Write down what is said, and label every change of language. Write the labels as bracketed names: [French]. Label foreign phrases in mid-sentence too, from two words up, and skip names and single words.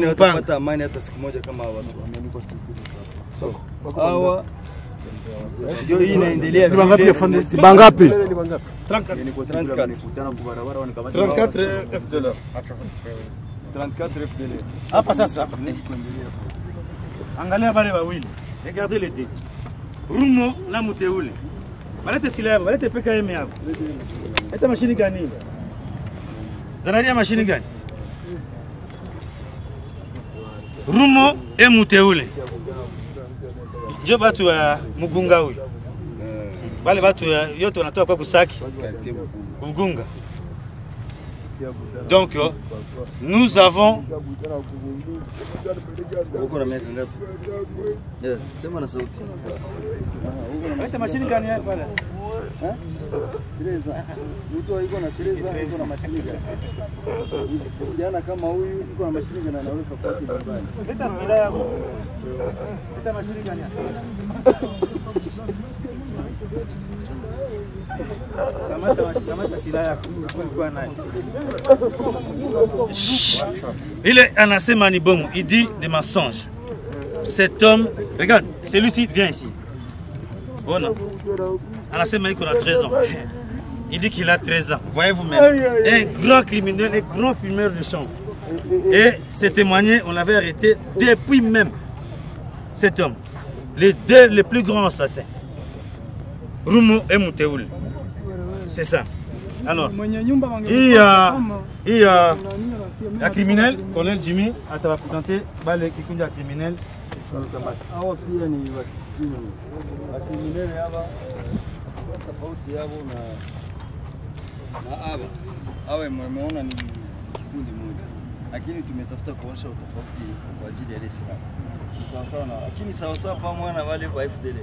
[Swahili] kupata amani hata siku moja kama hawa watu. So, hawa ndio hii inaendelea. Ni wangapi afande? Bangapi? 34 FDLR. 34 FDLR. Hapa sasa. Angalia wale wawili. [French] Regardez les deux. [Swahili] Rumo na Muteule. Balete silaha, balete PKM hapo. Leta mashini gani? Zanaria mashini gani? [French] Rumo et Muteule. [Swahili] Ndio batu wa Mugunga huyu. Wale watu yote wanatoka kwa Kusaki. Mugunga. [French] Donc nous avons [Swahili] sema na sauti. Leta mashini gani hapa pale? Tereza. Mtu yuko na Tereza, yuko na Matiliga. Kijana kama huyu yuko na mashini gani anaweza kupata nyumbani. Leta silaha hapo. Leta mashini gani hapa? Kamata silaha yako. Ulikuwa nayo. Il anasema ni bomu, [French] il dit des mensonges. Cet homme, regarde, celui-ci vient ici. Oh non. Anasema il a 13 ans. Il dit qu'il a 13 ans. Voyez-vous même. Un grand criminel, un grand fumeur de chambre. Et c'est témoigné, on l'avait arrêté depuis même cet homme. Les deux les plus grands assassins. Rumo et Muteoul. C'est ça. Alors, il y a un criminel, colonel Jimmy, tu vas présenter le criminel. [Swahili] Hawa pia ni wakriminali hapa, tofauti yao na hawa mmeona ni kikundi moja, lakini tumetafuta kuonyesha utofauti kwa ajili ya ile silaha. Sawa sawa na lakini sawa sawa pamoja na wale wa FDLR.